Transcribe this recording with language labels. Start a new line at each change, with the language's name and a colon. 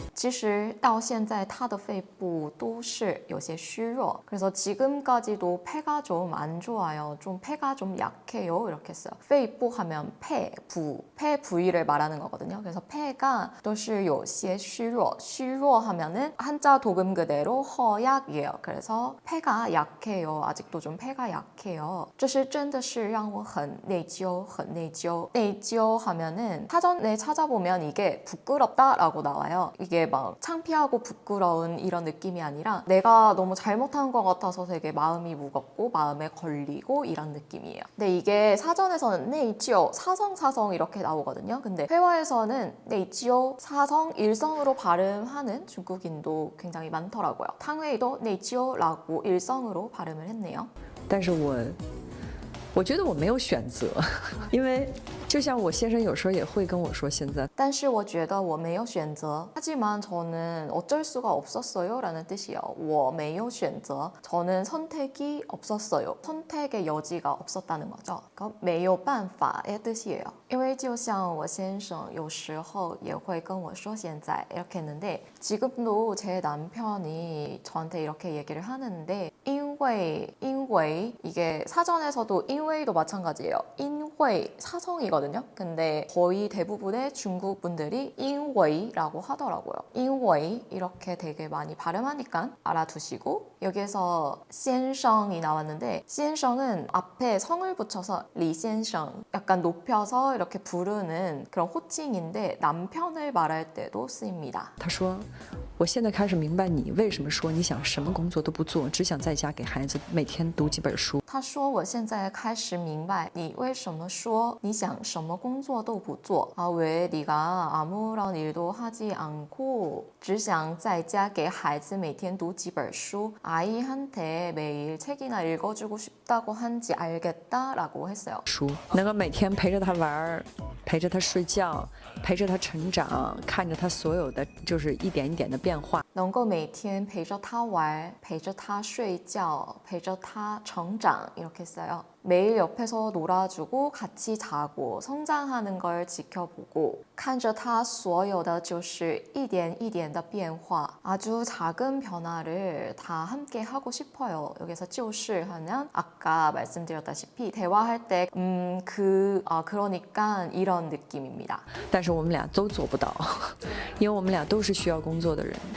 Chinese: 其实到现在他的肺部都是有些虚弱.
Korean: 그래서 지금까지도 폐가 좀 안 좋아요. 좀 폐가 좀 약해요. 이렇게 했어요. 肺部 하면 폐 부위를 말하는 거거든요. 그래서 폐가
Chinese: 都是有些虚弱.
Korean: 虚弱 하면은 한자 도금 그대로 허약이에요. 그래서 폐가 약해요. 아직도 좀 폐가 약해요.
Chinese: 这是真的是让我很内疚, 很内疚.
Korean: 内疚 하면은 사전에 찾아보면 이게 부끄럽다라고 나와요. 이게 막 창피하고 부끄러운 이런 느낌이 아니라 내가 너무 잘못한 것 같아서 되게 마음이 무겁고 마음에 걸리고 이런 느낌이에요. 근데 이게 사전에서는 네이지오 사성 이렇게 나오거든요. 근데 회화에서는 네이지오 사성 일성으로 발음하는 중국인도 굉장히 많더라고요. 탕웨이도 네이지오라고 일성으로 발음을 했네요.
Chinese: 但是我觉得我没有选择，因为就像我先生有时候也会跟我说，现在但是我觉得我没有选择.
Korean: 하지만 저는 어쩔 수가 없었어요 라는 뜻이에요.
Chinese: 我没有选择.
Korean: 저는 선택이 없었어요. 선택의 여지가 없었다는 거죠. 그러니까
Chinese: 没有办法
Korean: 의 뜻이에요.
Chinese: 因为就像我先生有时候也会跟我说现在
Korean: 이렇게 했는데 지금도 제 남편이 저한테 이렇게 얘기를 하는데 因为 이게 사전에서도 因为도 마찬가지예요. 因为 사성이거든요. 근데 거의 대부분의 중국 분들이 因为라고 하더라고요. 因为 이렇게 되게 많이 발음하니까 알아두시고 여기에서 先生이 나왔는데 先生은 앞에 성을 붙여서 李先生 약간 높여서 이렇게 부르는 그런 호칭인데 남편을 말할 때도 쓰입니다.
Chinese: 他说，我现在开始明白你为什么说你想什么工作都不做，只想在家给孩子每天读几本书。他说我现在开始明白你为什么说你想什么工作都不做.
Korean: 아, 왜 네가 아무런 일도 하지 않고
Chinese: 只想在家给孩子每天读几本书.
Korean: 아이한테 매일 책이나 읽어주고 싶다고 한지 알겠다라고 했어요.
Chinese: 书能够每天陪着他玩，陪着他睡觉，陪着他成长，看着他所有的就是一点一点的变化。能够每天陪着他玩，陪着他睡觉，陪着他成长
Korean: 이렇게 써요. 매일 옆에서 놀아주고 같이 자고 성장하는 걸 지켜보고
Chinese: 看着他所有的就是一点一点的变化
Korean: 아주 작은 변화를 다 함께 하고 싶어요. 여기서 就是 하면 아까 말씀드렸다시피 대화할 때 그러니까 이런 느낌입니다.
Chinese: 但是我们俩都做不到，因为我们俩都是需要工作的人。